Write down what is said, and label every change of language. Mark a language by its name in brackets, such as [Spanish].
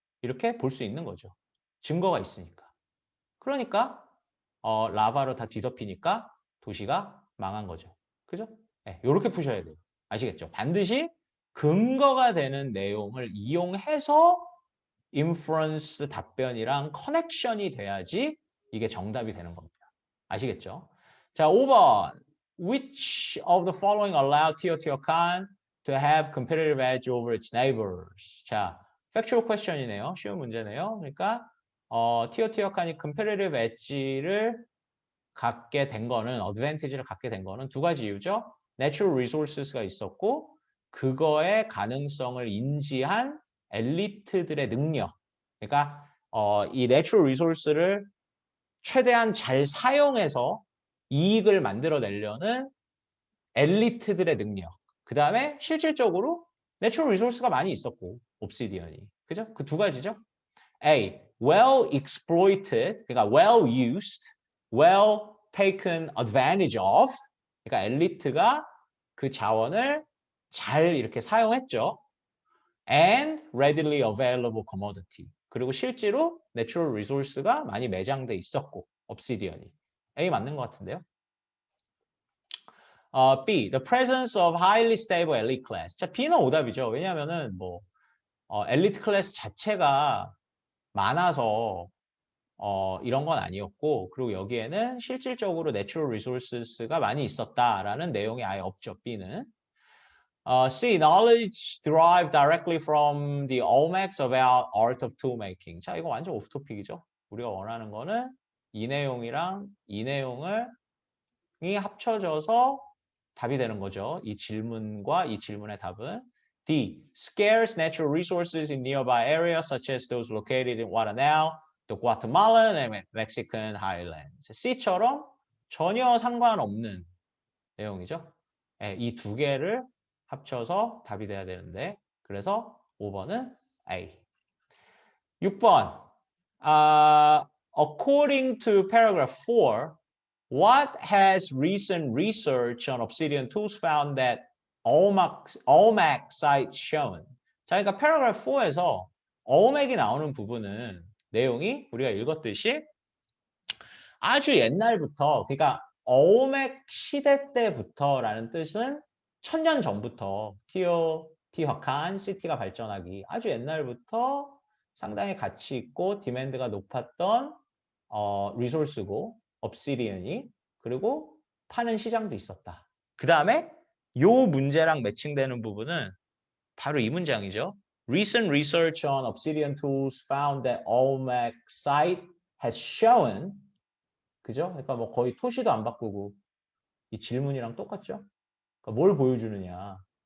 [Korean] 이렇게 볼 수 있는 거죠. 증거가 있으니까. 그러니까 라바로 다 뒤덮이니까 도시가 망한 거죠. 그죠? 네, 이렇게 푸셔야 돼요. 아시겠죠? 반드시 근거가 되는 내용을 이용해서 인퍼런스 답변이랑 커넥션이 돼야지 이게 정답이 되는 겁니다. 아시겠죠? 자, 5번. [English] Which of the following allow Teotihuacan to have competitive edge over its neighbors? [Korean] 자, factual question이네요. 쉬운 문제네요. 그러니까 티오티후아칸이 competitive edge를 갖게 된 거는 advantage를 갖게 된 거는 두 가지 이유죠. natural resources가 있었고 그거의 가능성을 인지한 엘리트들의 능력. 그러니까 이 natural resource를 최대한 잘 사용해서 이익을 만들어내려는 엘리트들의 능력. 그 다음에 실질적으로 내추럴 리소스가 많이 있었고 옵시디언이. 그죠? 그 두 가지죠. A. [English] Well exploited. 그러니까 well used. Well taken advantage of. [Korean] 그러니까 엘리트가 그 자원을 잘 이렇게 사용했죠. [English] And readily available commodity. [Korean] 그리고 실제로 내추럴 리소스가 많이 매장돼 있었고 옵시디언이. A 맞는 것 같은데요. B. [English] The presence of highly stable elite class. [Korean] 자, B는 오답이죠. 왜냐하면은 뭐 엘리트 클래스 자체가 많아서 이런 건 아니었고 그리고 여기에는 실질적으로 내추럴 리소스가 많이 있었다라는 내용이 아예 없죠. B는. C. [English] Knowledge derived directly from the Olmecs about art of tool making. [Korean] 자, 이거 완전 오프토픽이죠. 우리가 원하는 거는 이 내용이랑 이 내용을 합쳐져서 답이 되는 거죠. 이 질문과 이 질문의 답은 D. [English] Scarce natural resources in nearby areas such as those located in what are now the Guatemalan and Mexican highlands. [Korean] C처럼 전혀 상관없는 내용이죠. 네, 이 두 개를 합쳐서 답이 돼야 되는데 그래서 5번은 A. 6번. [English] According to paragraph 4, what has recent research on obsidian tools found that Olmec sites shown? [Korean] 자, 그러니까 paragraph 4에서 Olmec이 나오는 부분은 내용이 우리가 읽었듯이 아주 옛날부터, 그러니까 Olmec 시대 때부터라는 뜻은 1000년 전부터 티화칸 시티가 발전하기. 아주 옛날부터 상당히 가치 있고 디맨드가 높았던 리소스고 obsidian이 그리고 파는 시장도 있었다. 그 다음에 요 문제랑 매칭되는 부분은 바로 이 문장이죠. [English] Recent research on obsidian tools found that Olmec site has shown 그죠? [Korean] 그러니까 뭐 거의 토시도 안 바꾸고 이 질문이랑 똑같죠? 그러니까 뭘 보여주느냐.